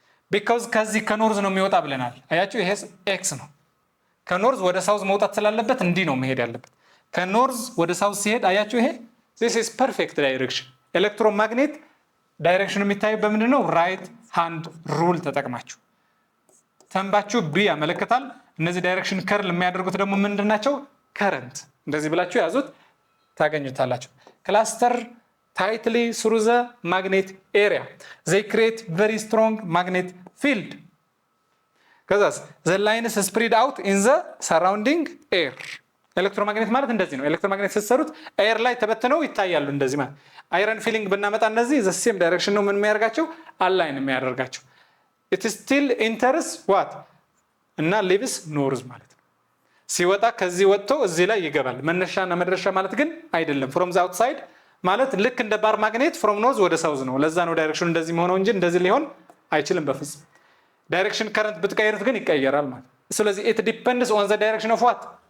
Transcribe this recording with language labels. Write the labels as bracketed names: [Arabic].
[Amharic] ቢካዝ ከዚህ ከኖርዝ ነው የሚወጣ ብለናል። አያችሁ ይሄ ኤክስ ነው። ከኖርዝ ወደ ሳውዝ መውጣት ስላለበት እንዲህ ነው መሄድ ያለበት። ከኖርዝ ወደ ሳውዝ ሲሄድ አያችሁ ይሄ [English] ዚስ ኢዝ ፐርፌክት ዳይሬክሽን። [Amharic] ኤሌክትሮማግኔት ዳይሬክሽኑ የሚታየው በምንድን ነው? ራይት ሃንድ ሩል ተጠቅማችሁ። ተንባችሁ ቢ ያመለክታል። እነዚህ ዳይሬክሽን ከርል የሚያደርጉት ደግሞ ምንድን ናቸው? ከረንት። እንደዚህ ብላችሁ ያዙት ታገኙታላችሁ። ክላስተር [English] tightly through the magnet area. They create very strong magnet field. [Amharic] ከዛስ [English] the lines spread out in the surrounding air. [Amharic] ኤሌክትሮማግኔት ማለት እንደዚህ ነው። ኤሌክትሮማግኔት ስትሰሩት ኤር ላይ ተበትነው ይታያሉ እንደዚህ ማለት። አይረን ፊሊንግ ብናመጣ እነዚህ [English] the same direction [Amharic] ነው ምን የሚያደርጋቸው? አላይን የሚያደርጋቸው። [English] it still enters what [Amharic] እና leaves north ማለት ነው። ሲወጣ ከዚህ ወጥቶ እዚህ ላይ ይገባል። መነሻና መድረሻ ማለት ግን አይደለም። [English] from the outside [Amharic] ማለት ልክ እንደ ባር ማግኔት ፍሮም ኖርዝ ወደ ሳውዝ ነው። ለዛ ነው ዳይሬክሽኑ እንደዚህ መሆነው እንጂ እንደዚህ ሊሆን አይችልም በፍጹም። ዳይሬክሽን ከረንት ብትቀይሩት ግን ይቀየራል ማለት። ስለዚህ [English] it depends on the direction of what?